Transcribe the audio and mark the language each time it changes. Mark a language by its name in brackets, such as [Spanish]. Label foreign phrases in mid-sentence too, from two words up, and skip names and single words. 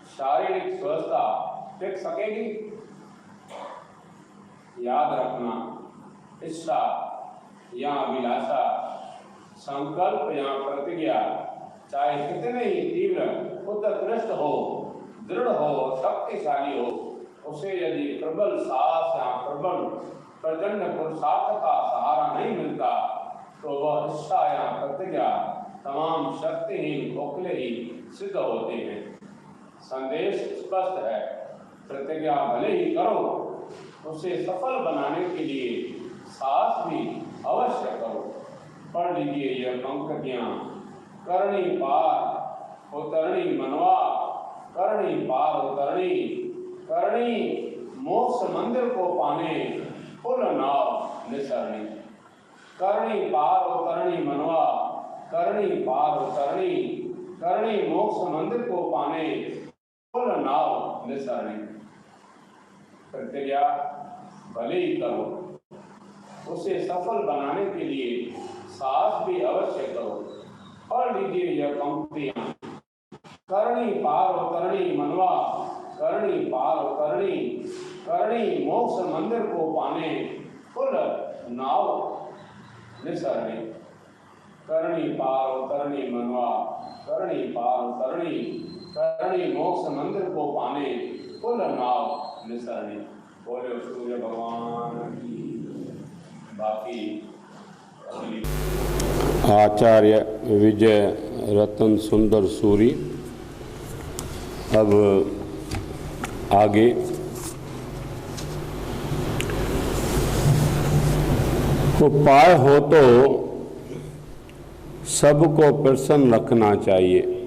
[Hindi] शारीरिक स्वस्थता टिक सकेगी? याद रखना, इच्छा या अभिलाषा, संकल्प या प्रतिज्ञा चाहे कितने ही तीव्र, उत्कृष्ट हो, दृढ़ हो, शक्तिशाली हो, उसे यदि प्रबल साहस या प्रबल प्रचंड पुरुषार्थ का सहारा नहीं मिलता तो वह इच्छा या प्रतिज्ञा तमाम शक्तिहीन खोखले ही सिद्ध होते हैं। संदेश स्पष्ट है, प्रतिज्ञा भले ही करो, उसे सफल बनाने के लिए साहस भी अवश्य करो। पढ़ लीजिए यह पंक्तियां। करणी पार उतरणी मनवा, करणी पार उतरणी, करणी मोक्ष मंदिर को पाने फुल नाव निसरणी। करणी पार उतरणी मनवा, करणी पार उतरणी, करणी मोक्ष मंदिर को पाने फुल नाव निसरणी। प्रतिज्ञा भले ही करो, उसे सफल बनाने के लिए साहस भी अवश्य करो। पढ़ लीजिए यह पंक्तियां। करणी पार उतरणी मनवा, करणी पार उतरणी, करणी मोक्ष मंदिर को पाने फुल नाव निसरणी। करणी पार उतरणी मनवा, करणी पार उतरणी, करणी मोक्ष मंदिर को पाने फुल नाव निसरणी। बोले सूर्य भगवान की। बाकी आचार्य विजय रतन सुंदर सूरी। अब आगे उपाय हो तो सबको प्रसन्न रखना चाहिए।